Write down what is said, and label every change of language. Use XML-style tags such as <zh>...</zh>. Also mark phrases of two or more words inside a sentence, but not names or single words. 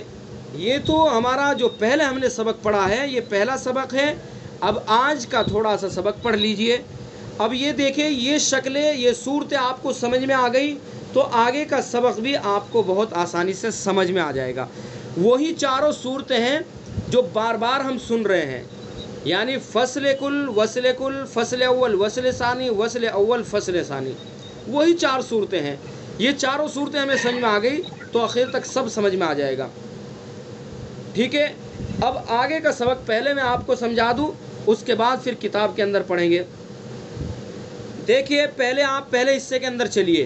<ur>یہ تو ہمارا جو پہلے ہم نے سبق پڑھا ہے یہ پہلا سبق ہے. اب آج کا تھوڑا سا سبق پڑھ لیجئے. اب یہ دیکھیں، یہ شکلیں، یہ صورتیں آپ کو سمجھ میں آ گئی تو آگے کا سبق بھی آپ کو بہت آسانی سے سمجھ میں آ جائے گا. وہی چاروں صورتیں ہیں جو بار بار ہم سن رہے ہیں، یعنی فصل کل، وصل کل، فصل اول، وصل ثانی، وصل اول، فصل ثانی. وہی چار صورتیں ہیں. یہ چاروں صورتیں ہمیں سمجھ میں آ گئی تو آخر تک سب سمجھ میں آ جائے گا. ٹھیک ہے، اب آگے کا سبق پہلے میں آپ کو سمجھا دوں، اس کے بعد پھر کتاب کے اندر پڑھیں گے. دیکھیے، آپ پہلے حصے کے اندر چلیے.</ur>